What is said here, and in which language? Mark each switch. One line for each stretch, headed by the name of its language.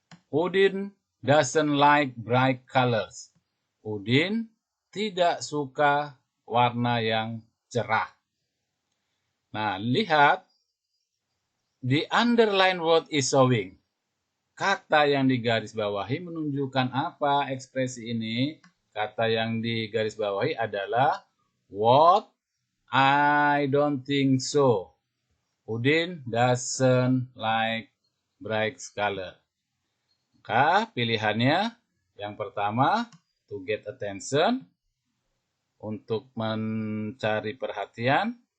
English: Udin doesn't like bright colors.
Indonesian: Udin tidak suka warna yang cerah. Nah, lihat.
English: The underline word is showing.
Indonesian: Kata yang digarisbawahi menunjukkan apa ekspresi ini? Kata yang digarisbawahi adalah what?
English: I don't think so. Udin doesn't like bright color.
Indonesian: Maka pilihannya yang pertama,
English: to get attention,
Indonesian: untuk mencari perhatian.